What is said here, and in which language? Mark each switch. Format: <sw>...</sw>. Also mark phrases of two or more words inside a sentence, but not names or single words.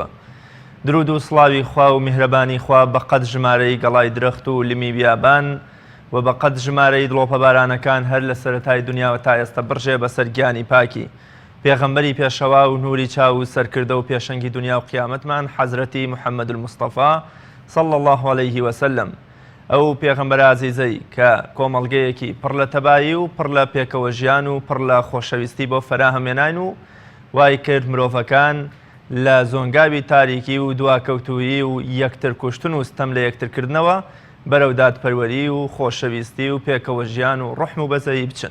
<ckb>درود و سڵاوی خوا و میهرەبانی خوا بەقەد ژمارەی گەڵای درەخت و لمی بیابان و بەقەد ژمارەی دڵۆپە بارانەکان هەر لە سەرەتای دنیاوە تا ئێستا بڕژێ بەسەر گیانی پاکی پێغەمبەری پێشەوا و نوری چاو و سەرکردە و پێشەنگی دنیا و قیامەتمان حەزرەتی محەممەد المستەفا</ckb> <ar>صلى الله عليه وسلم.</ar> <ckb>ئەو پێغەمبەر عەزیزەی کە کۆمەڵگەیەکی پڕ لە تەبایی و پڕ لە پێکەوە ژیان و پڕ لە خۆشەویستی بۆ فەراهەمێنان و وای کرد مرۆڤەکان لە زۆنگاوی تاریکی و دواکەوتویی و یەکتر کوشتن و ستەم لە یەکترکردنەوە بەرەو دادپەروەری و خۆشەویستی و پێکەوە ژیان و ڕوحم و بەزەیی بچن.</ckb>